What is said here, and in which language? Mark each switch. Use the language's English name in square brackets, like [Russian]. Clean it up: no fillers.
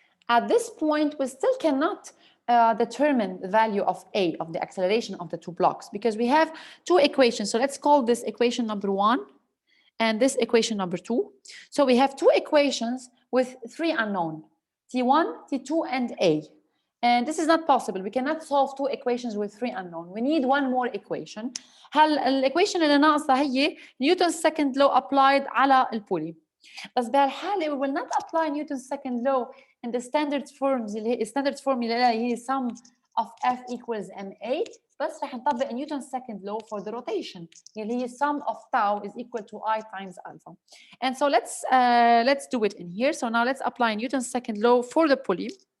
[English] At this point, we still cannot determine the value of A, of the acceleration of the two blocks, because we have two equations. So let's call this equation number 1 and this equation number 2. So we have two equations with three unknown, T1, T2, and A. And this is not possible. We cannot solve two equations with three unknown. We need one more equation. [Arabic] الايكويشن اللي ناقصه هي نيوتن's second law applied على البولي. بس بهالحاله [English] we will not apply Newton's second law in the standard forms [Arabic] اللي هي [English] standard formula هي sum of F equals ma. [Arabic] بس رح نطبق [English] Newton's second law for the rotation [Arabic] اللي هي [English] sum of tau is equal to I times alpha. And so let's do it in here. So now let's apply Newton's second law for the pulley.